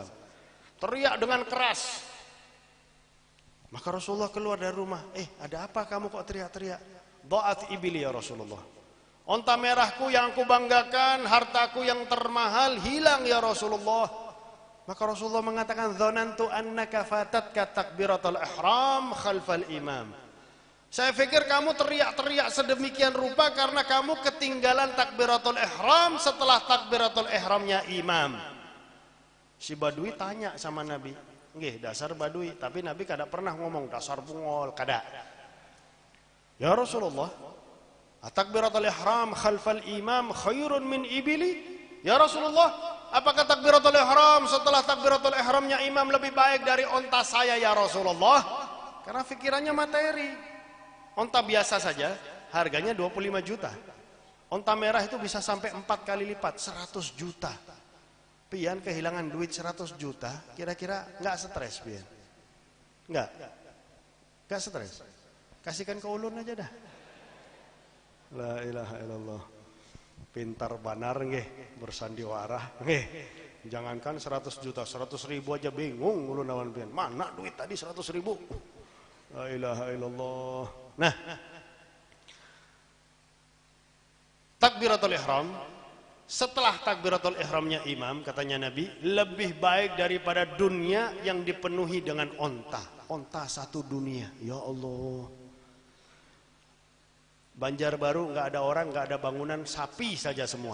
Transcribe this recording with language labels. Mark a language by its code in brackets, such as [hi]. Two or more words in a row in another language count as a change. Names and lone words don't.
[id] Teriak dengan keras. Maka Rasulullah keluar dari rumah. Ada apa kamu kok teriak-teriak? [ar] ضاعت إبلي يا رسول الله. [id] Onta merahku yang aku banggakan, hartaku yang termahal hilang [ar] يا رسول الله. [id] Maka Rasulullah mengatakan, [ar] ظننت أنك فاتتك تكبيرة الإحرام خلف الإمام. [id] Saya pikir kamu teriak-teriak sedemikian rupa karena kamu ketinggalan [ar] تكبيرة الإحرام [id] setelah takbiratul ihramnya imam. Si Badui tanya sama Nabi, dasar Badui, tapi Nabi kada pernah ngomong dasar bungol, kada. [ar] يا رسول الله، تكبيرة الإحرام خلف الإمام خير من إبلي? يا رسول الله, [id] apakah takbiratul ihram setelah takbiratul ihramnya imam lebih baik dari onta saya [ar] يا رسول الله? [id] Karena pikirannya materi. Onta biasa saja harganya 25 juta. Onta merah itu bisa sampai 4 kali lipat, 100 juta. Pian kehilangan duit 100 juta, kira-kira enggak stres pian? Enggak stres. Kasihkan ke ulun aja dah. [ar] لا إله إلا الله. [id] Pintar banar bersandiwara Jangankan 100 juta, 100 ribu aja bingung ulun lawan pian. Mana duit tadi 100 ribu? [ar] لا إله إلا الله. [id] Nah, [ar] تكبيرة الإحرام, [id] setelah takbiratul ihramnya imam, katanya Nabi, lebih baik daripada dunia yang dipenuhi dengan onta. Onta satu dunia, [ar] يا الله. [id] Banjarbaru nggak ada orang, nggak ada bangunan, sapi saja semua.